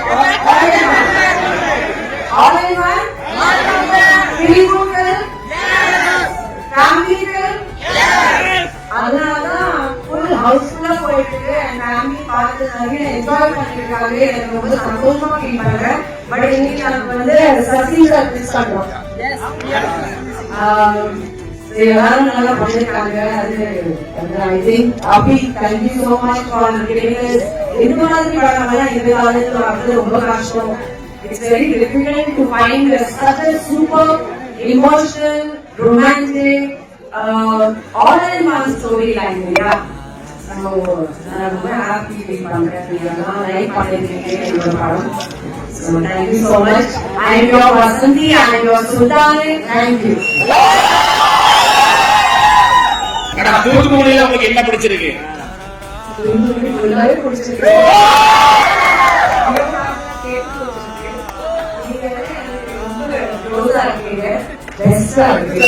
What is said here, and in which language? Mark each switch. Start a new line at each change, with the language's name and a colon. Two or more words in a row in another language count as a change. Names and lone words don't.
English: all in one
Tamil: பிலிமோக்கல் ஃபேமிலிக்கல் அதனாலதான் ஃபுல் ஹவுஸ்ஃபுல்லா போயிட்டு இருக்கு. என் ஃபேமிலி பார்த்து நிறைய என்ஜாய் பண்ணிருக்காங்க. எனக்கு ரொம்ப சந்தோஷமா ஃபீல் பண்றேன். பட் இன்னைக்கு எனக்கு வந்து சசிங்க மிஸ் பண்றோம். எல்லாரும் நல்லா பண்ணிருக்காங்க. அது
English: I think
Tamil: அபி
English: thank you so much for giving us
Tamil: இந்த மாதிரி படங்கள்லாம் இந்த காலத்துல வர்றது ரொம்ப கஷ்டம்.
English: it's very difficult to find such a super emotional romantic all in one storyline. Yeah, so I'm ரொம்ப happy
Tamil: ஃபீல் பண்றேன். நீங்க லைக் பண்ணிருக்கீங்க இந்த படம்.
English: So thank you so much. I am your Vasanthi, I am your Sultani. Thank you.
Tamil: தூத்துக்குடியில உங்களுக்கு என்ன பிடிச்சிருக்கு? எல்லாரும் பிடிச்சிருக்கு. பெஸ்டா இருக்கு.